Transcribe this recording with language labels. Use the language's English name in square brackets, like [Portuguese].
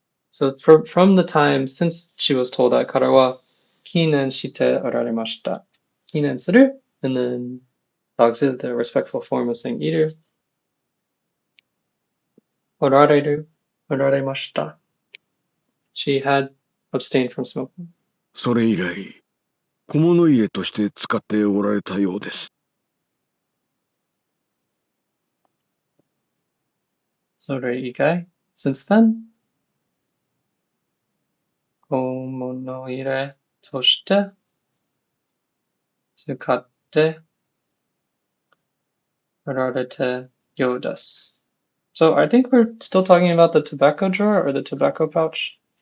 [English] So from the time since she was told that, [Japanese] kara wa kinen shite orarimashita. [English] Kinen suru, and then dogsu, the respectful form of saying iru. [Japanese] Orareru, orarimashita. [English] She had abstained from smoking. [Japanese] それ以来、小物入れとして使っておられたようです。それ以外 [English] since then, [Japanese] 小物入れとして使っておられたようです。 [English] So I think we're still talking about the tobacco drawer or the tobacco pouch.